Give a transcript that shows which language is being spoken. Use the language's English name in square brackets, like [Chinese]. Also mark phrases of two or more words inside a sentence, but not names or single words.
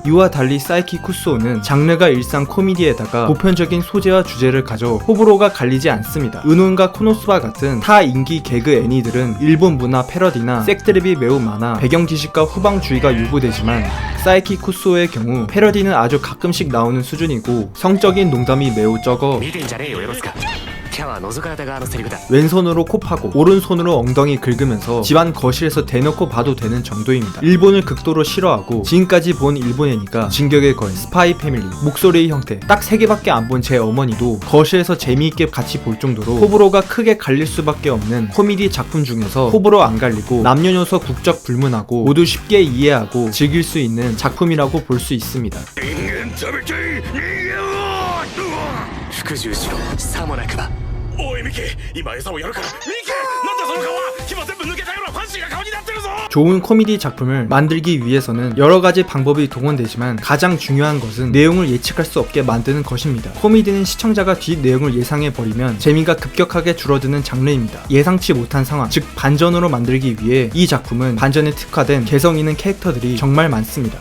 [Korean] 이와 달리 사이키 쿠스오는 장르가 일상 코미디에다가 보편적인 소재와 주제를 가져 호불호가 갈리지 않습니다. 은혼과 코노스바 같은 타 인기 개그 애니들은 일본 문화 패러디나 색드립이 매우 많아 배경 지식과 후방주의가 요구되지만, 사이키 쿠스오의 경우 패러디는 아주 가끔씩 나오는 수준이고 성적인 농담이 매우 적어 [Japanese] 見てんじゃねえよよろすか。キャは覗かれた側のセリフだ。 [Korean] 왼손으로 코 파고 오른손으로 엉덩이 긁으면서 집안 거실에서 대놓고 봐도 되는 정도입니다. 일본을 극도로 싫어하고 지금까지 본 일본 애니가 진격의 거인, 스파이 패밀리, 목소리의 형태 딱 3개밖에 안 본 제 어머니도 거실에서 재미있게 같이 볼 정도로 호불호가 크게 갈릴 수밖에 없는 코미디 작품 중에서 호불호 안 갈리고 남녀노소 국적 불문하고 모두 쉽게 이해하고 즐길 수 있는 작품이라고 볼 수 있습니다. [Japanese] 服従しろさもなくば。おいミキ今餌をやるから。ミキなんだその顔は。牙全部抜けたようなファンシーな顔になってるぞ。 [Korean] 좋은 코미디 작품을 만들기 위해서는 여러가지 방법이 동원되지만 가장 중요한 것은 내용을 예측할 수 없게 만드는 것입니다. 코미디는 시청자가 뒷 내용을 예상해버리면 재미가 급격하게 줄어드는 장르입니다. 예상치 못한 상황, 즉 반전으로 만들기 위해 이 작품은 반전에 특화된 개성 있는 캐릭터들이 정말 많습니다.